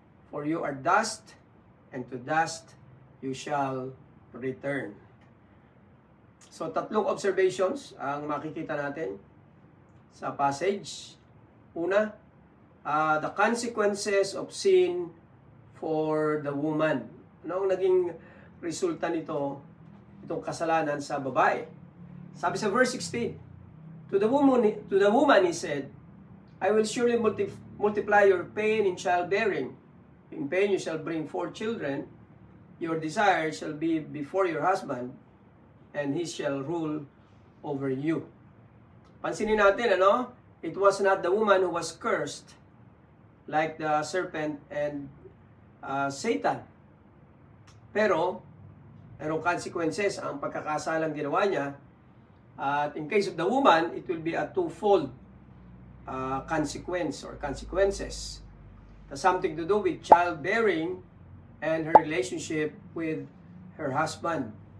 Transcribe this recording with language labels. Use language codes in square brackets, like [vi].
[en] For you are dust, and to dust you shall return. [tl] So, tatlong observations ang makikita natin sa passage. [en] Una, the consequences of sin for the woman. [tl] Ano ang naging resulta nito, itong kasalanan sa babae? Sabi sa verse 16, [en] To the woman he said, I will surely multiply your pain in childbearing. In pain you shall bring forth children. Your desire shall be before your husband, and he shall rule over you. [tl] Pansinin natin, ano? [en] It was not the woman who was cursed, like the serpent and Satan. [tl] Pero, merong consequences ang pagkakasalang ginawa niya. [en] At in case of the woman, it will be a twofold consequence or consequences. It has something to do with childbearing and her relationship with her husband.